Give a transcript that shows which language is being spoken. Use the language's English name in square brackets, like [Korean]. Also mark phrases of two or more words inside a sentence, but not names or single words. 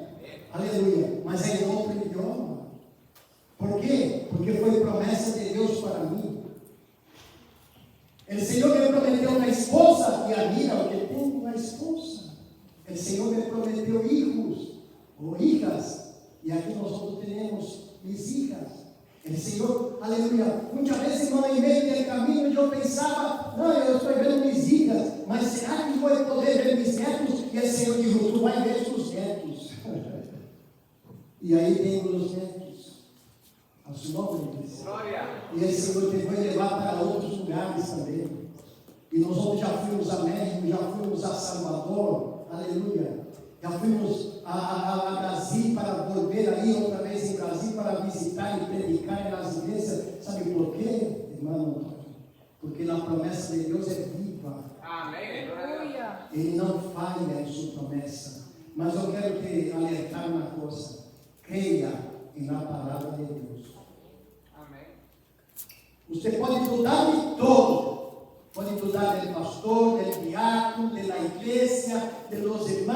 [Portuguese] Aleluia. Mas é em outro idioma. Por quê? Porque foi promessa de Deus para mim. O Senhor me prometeu uma esposa, e admira o que tenho uma esposa. O Senhor me prometeu hijos ou hijas, e aqui nós temos [Spanish] mis hijas. [Portuguese] O Senhor, aleluia. Muitas vezes, irmão, em meio do caminho, eu pensava, não, eu estou vendo [Spanish] mis hijas, [Portuguese] mas será que vou poder ver mis netos? E o Senhor disse, tu vai ver seus netos. E aí temos os netos. A sua nome, igreja. Glória. E o Senhor te vai levar para outros lugares também. E nós já fomos a México, já fomos a Salvador, aleluia. Já fomos a Brasil para volver aí outra vez em Brasil para visitar e predicar nas igrejas. Sabe por quê, irmão? Porque a promessa de Deus é viva. [Spanish] Amén. Gloria a Dios. Aleluya. [Portuguese] Ele não falha em sua promessa. Mas eu quero te alertar uma coisa. Creia na palavra de Deus. [Spanish] Amén. [Portuguese] Você pode dudar de todo. Pode dudar do pastor, do diácono, da igreja, dos irmãos.